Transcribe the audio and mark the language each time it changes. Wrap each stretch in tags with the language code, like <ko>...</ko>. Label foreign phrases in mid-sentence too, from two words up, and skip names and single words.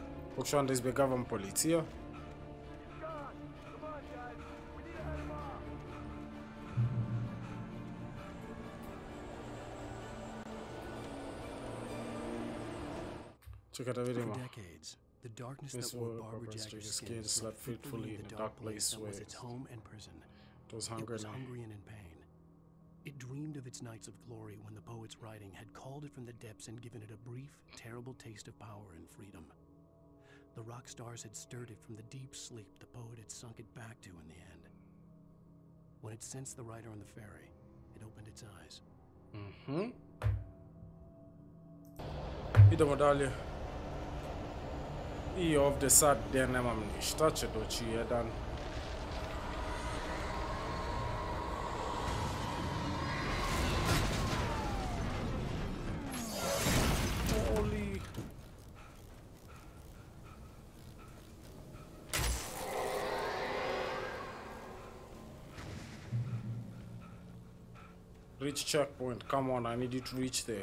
<sr>Pokušavam da izbjegavam policija. Čekaj da vidimo.</sr> <en>The darkness that wore Barbara Jagger's skin slept fitfully in a dark place that was its home and prison. It was hungry and in pain. It dreamed of its nights of glory when the poet's writing had called it from the depths and given it a brief, terrible taste of power and freedom. The rock stars had stirred it from the deep sleep the poet had sunk it back to in the end. When it sensed the writer on the ferry, it opened its eyes.</en> <sr>Idemo dalje. I ovdje sad gdje nemam ništa, će doći jedan.</sr> <en>Holy. Reach checkpoint, come on, I need you to reach there.</en>